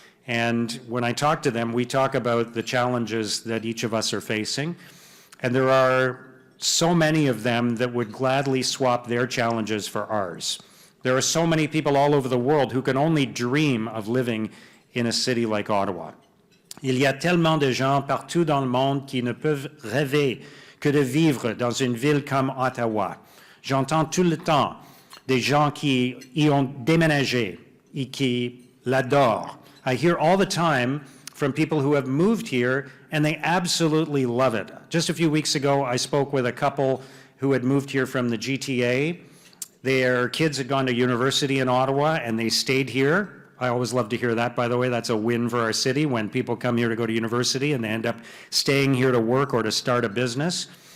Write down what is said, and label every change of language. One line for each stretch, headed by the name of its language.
English: And when I talk to them, we talk about the challenges that each of us are facing. And there are so many of them that would gladly swap their challenges for ours. There are so many people all over the world who can only dream of living in a city like Ottawa.
French: Il y a tellement de gens partout dans le monde qui ne peuvent rêver que de vivre dans une ville comme Ottawa. J'entends tout le temps des gens qui y ont déménagé et qui l'adorent.
English: I hear all the time from people who have moved here and they absolutely love it. Just a few weeks ago, I spoke with a couple who had moved here from the GTA. Their kids had gone to university in Ottawa and they stayed here. I always love to hear that, by the way. That's a win for our city when people come here to go to university and they end up staying here to work or to start a business.